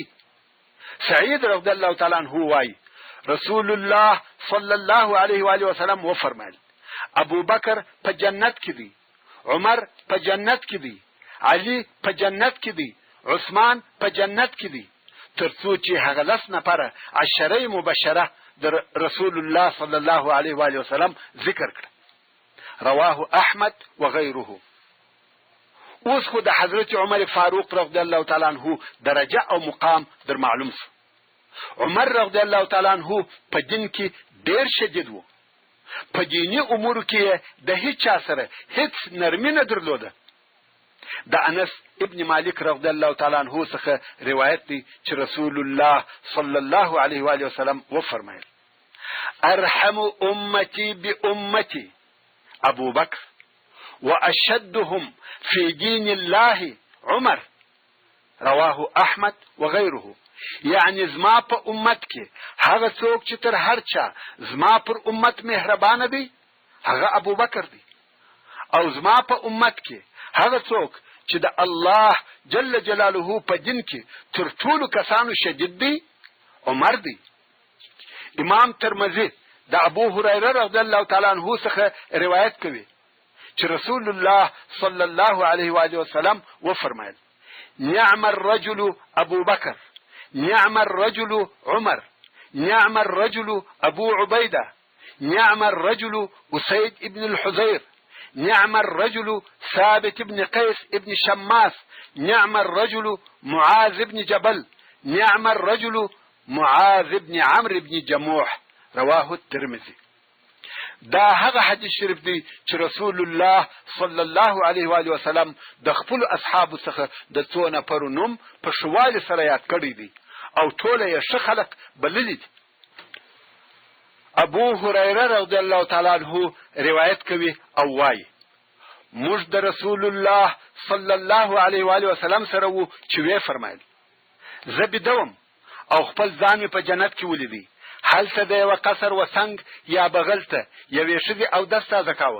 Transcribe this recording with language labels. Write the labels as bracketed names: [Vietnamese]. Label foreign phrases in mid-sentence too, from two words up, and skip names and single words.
[Pashto] سعید [Arabic] رضی الله تعالی عنہ [Pashto] وایي رسول الله [Arabic] صلی الله علیه و آله وسلم [Pashto] وفرمایل ابو بکر په جنت کې دی، عمر په جنت کې دی، علی په جنت کې دی، عثمان په جنت کې دی، ترڅو چې هغه 10 نفره [Arabic] عشره مبشره [Pashto] د رسول الله [Arabic] صلی الله علیه و آله وسلم [Pashto] ذکر کړ. [Arabic] رواه احمد وغيره. [Pashto] اوس خو د حضرت عمر فاروق [Arabic] رضی الله تعالی عنہ [Pashto] درجه او مقام در معلوم شو. عمر [Arabic] رضی الله تعالی عنہ [Pashto] په دین کې ډیر شدید وو. په دینی امور کې د هیڅ سره هیڅ نرمي نه درلوده. د انس ابن مالک [Arabic] رضی الله تعالی عنہ [Pashto] څخه روایت دی چې رسول الله [Arabic] صلی الله علیه و آله وسلم [Pashto] وفرمایل [Arabic] ارحم امتی بامتی ابو بکر واشدهم في دين الله عمر. رواه احمد وغيره. [Pashto] یعنی زما په امت کې هغه څوک چې تر هر چا زما پر امت مهربانه دی هغه ابو بکر دی، او زما په امت کې هغه څوک چې د الله [Arabic] جل جلاله [Pashto] په دین کې تر ټولو کسانو شدید دی عمر دی. امام ترمذی د ابو هريره [Arabic] رضی الله تعالی عنہ [Pashto] څخه روایت کوي چې رسول الله [Arabic] صلی الله علیه و آله وسلم [Pashto] وفرمایل [Arabic] نعم الرجل ابو بکر نعم الرجل عمر. نعم الرجل أبو عبيدة، نعم الرجل أسيد ابن الحزير، نعم الرجل ثابت بن قيس ابن شماس، نعم الرجل معاذ بن جبل، نعم الرجل معاذ بن عمرو بن جموح. رواه الترمذي. [Pashto] دا هغه حدیث شریف دی چې رسول الله [Arabic] صلی الله علیه و آله وسلم [Pashto] د خپل اصحابو څخه د څو نفرو نوم په شوال سره یاد کړی دی او ټول یې ښه خلک بللي دي. ابو هريره [Arabic] رضی الله تعالی عنہ [Pashto] روایت کوي او وایي موږ د رسول الله [Arabic] صلی الله علیه و آله وسلم [Pashto] سره وو چې وی فرمایل زه بدوم او خپل ځان په جنت کې ولیدی، هلته د یو قصر وسنګ یا بغل ته یوې ښځې اودس تازه کاوه.